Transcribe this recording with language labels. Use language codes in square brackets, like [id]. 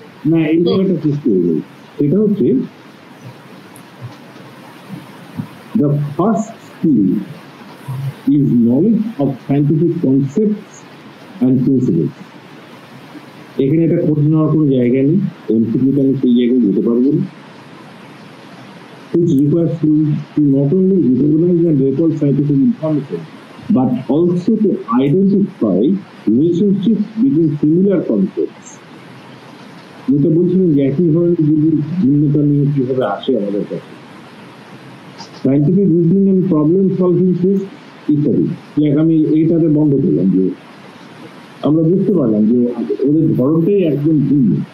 [bn] না, এই জায়গাটা সৃষ্টি হয়ে গেল। সেটা হচ্ছে [en] the first skill is knowledge of scientific concepts and principles. [bn] এখানে এটা খোঁজ নেওয়ার কোনো জায়গা নেই, এমসিকিউতে আমি সেই জায়গায় যেতে পারবো না। [en] which requires to not only recognize and record scientific information, but also to identify relationships between similar concepts. [bn] যেটা বলছিলেন যে একই ধরনের যদি ভিন্নতা নিয়ে কিভাবে আসে আমাদের কাছে, scientific reasoning and problem solving test ইত্যাদি। আমি এইটাতে বন্ধ করলাম যে আমরা বুঝতে পারলাম যে ওদের ধরনটাই একদম ভিন্ন।